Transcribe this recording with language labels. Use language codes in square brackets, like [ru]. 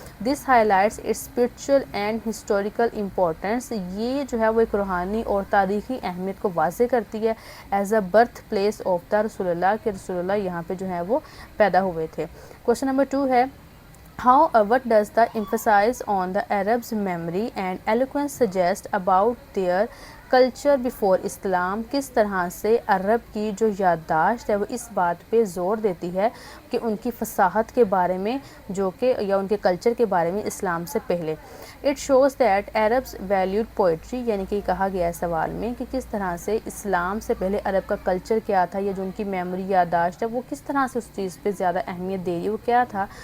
[en] this highlights its spiritual and historical importance, [ur] یہ جو ہے وہ ایک روحانی اور تاریخی اہمیت کو واضح کرتی ہے [en] as a birth place of the رسول اللہ, [ur] کہ رسول اللہ یہاں پہ جو ہے وہ پیدا ہوئے تھے. [en] Question number 2 ہے, what does the emphasis on the Arabs' memory and eloquence suggest about their culture before Islam. [ur] کس طرح سے عرب کی جو یادداشت ہے وہ اس بات پہ زور دیتی ہے کہ ان کی فصاحت کے بارے میں, جو کہ یا ان کے کلچر کے بارے میں اسلام سے پہلے. [en] it shows that Arabs valued poetry, [ur] یعنی کہ کہا گیا ہے سوال میں کہ کس طرح سے اسلام سے پہلے عرب کا کلچر کیا تھا, یا جو ان کی میموری یادداشت ہے وہ کس طرح سے اس چیز پہ زیادہ اہمیت دے رہی ہے, وہ کیا تھا.